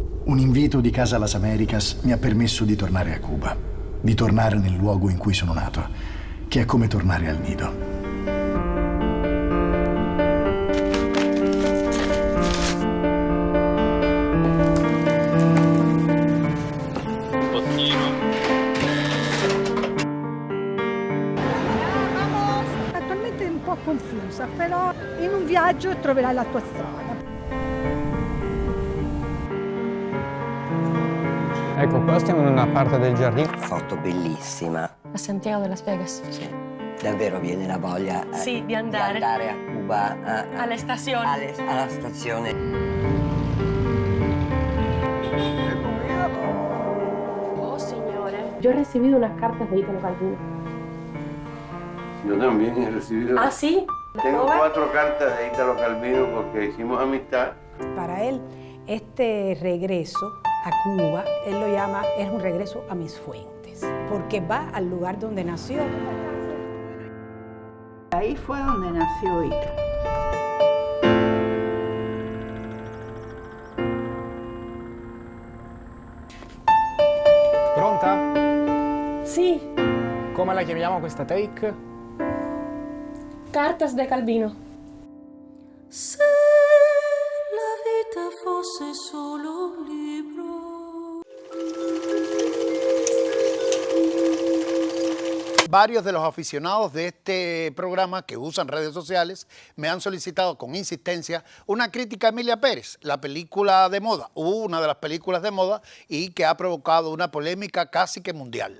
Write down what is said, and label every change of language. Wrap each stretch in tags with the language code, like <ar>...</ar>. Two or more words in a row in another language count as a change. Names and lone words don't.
<it>Un invito di Casa Las Americas mi ha permesso di tornare a Cuba, di tornare nel luogo in cui sono nato, che è come tornare al nido. Attualmente è un po' confusa, però in un viaggio troverai la tua strada. Ecco, qua stiamo in una parte del giardino. Foto bellissima. A Santiago de las Vegas. Sì. Davvero viene la voglia Sì, di andare. a Cuba. Alle stazioni. Alla stazione. Oh, signore.</it> <es>Yo he recibido unas cartas de Italo Calvino. Yo también he recibido. ¿Ah, sí? Tengo 4 cartas de Italo Calvino porque hicimos amistad. Para él, este regreso a Cuba, él lo llama, es un regreso a mis fuentes, porque va al lugar donde nació. Ahí fue donde nació Ita.</es> <it>Pronta? Sì, Come la chiamiamo questa take?</it> <es>cartas de Calvino.</es> <it>Se la vita fosse solo un libro.</it> <es>Varios de los aficionados de este programa que usan redes sociales me han solicitado con insistencia una crítica a Emilia Pérez, la película de moda, una de las películas de moda y que ha provocado una polémica casi que mundial.</es>